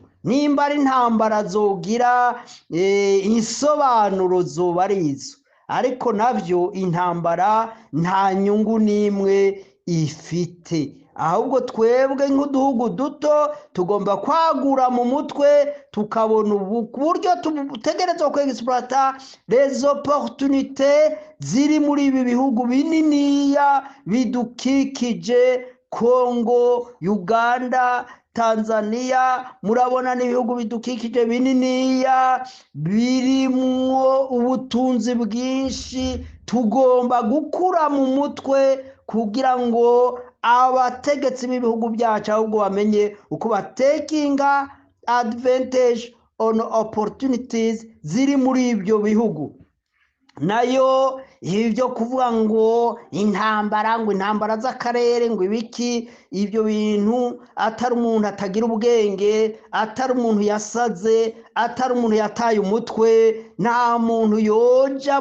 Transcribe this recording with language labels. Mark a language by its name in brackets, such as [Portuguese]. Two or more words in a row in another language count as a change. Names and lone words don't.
[Rundi] Nimba ari intambara zogira insobanuro zoba arizo, ariko navyo intambara nta nyungu n'imwe ifite. Ahubwo twebwe nk'uduhugu duto tugomba kwagura mu mutwe, tukabona uburyo tutegerezwa kwexploiter [French] les opportunités [Rundi] ziri muri ibi bihugu bininiya bidukikije, Kongo, Uganda, Tanzania. Murabona n'ibihugu bidukikije bininiya birimwo ubutunzi bwinshi. Tugomba gukura mu mutwe kugira ngo abategetsi b'ibihugu byacu ahubwo bamenye uko batekinga [English] advantage on opportunities [Rundi] ziri muri ibyo bihugu. nayo ibi byo kuvuga ngo intambara z'akarere ngo ibiki, ibyo bintu atari umuntu atagira ubwenge, atari umuntu yasaze, atari umuntu yataye umutwe, nta muntu yoja